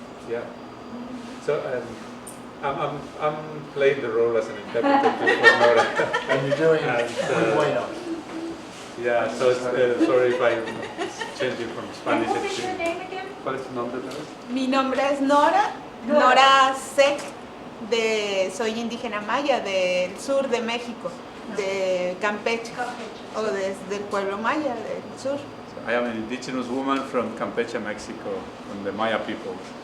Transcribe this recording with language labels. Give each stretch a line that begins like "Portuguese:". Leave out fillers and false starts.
English: Yeah. So I'm playing the role as an interpreter for Nora. And you're doing And,
Spanish: muy bueno.
English: Yeah. So sorry if I'm changing from Spanish. What is your name again?
Spanish: ¿Cuál es tu nombre? Mi nombre es Nora Tzec, soy indígena maya del sur de México, de Campeche, o desde el pueblo maya del sur.
English: I am an indigenous woman from Campeche, Mexico, from the Maya people.